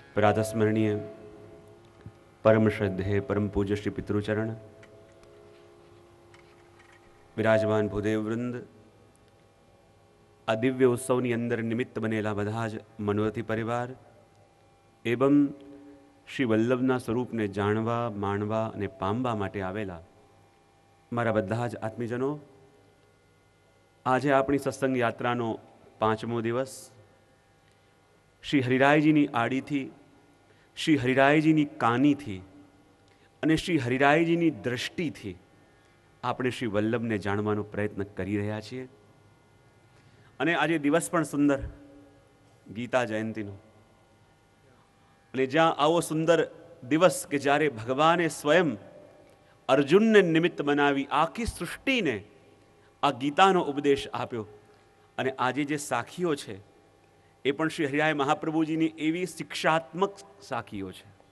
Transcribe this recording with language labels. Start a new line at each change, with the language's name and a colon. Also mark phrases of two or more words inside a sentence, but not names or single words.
Gujarati: પ્રાતસ્મરણીય પરમ શ્રદ્ધેય પરમ પૂજ્ય શ્રી પિતૃચરણ, વિરાજમાન ભૂદેવ વૃંદ, આ દિવ્ય ઉત્સવની અંદર નિમિત્ત બનેલા બધા જ મનોરથી પરિવાર એવં શ્રી વલ્લભના સ્વરૂપને જાણવા માણવા અને પામવા માટે આવેલા મારા બધા જ આત્મીજનો, આજ આપણી સત્સંગ યાત્રાનો 5મો દિવસ। શ્રી હરિરાયજીની આડીથી, શ્રી હરિરાયજીની કાનીથી અને શ્રી હરિરાયજીની દૃષ્ટિથી આપણે શ્રી વલ્લભને જાણવાનો પ્રયત્ન કરી રહ્યા છીએ। અને આજે દિવસ પણ સુંદર, ગીતા જયંતીનો, અને જ્યાં આવો સુંદર દિવસ કે જ્યારે ભગવાને સ્વયં અર્જુનને નિમિત્ત બનાવી આખી સૃષ્ટિને આ ગીતાનો ઉપદેશ આપ્યો, અને આજે જે સાખીઓ છે એ પણ શ્રી હરિરાય મહાપ્રભુજીની એવી શિક્ષાત્મક સાખીઓ છે।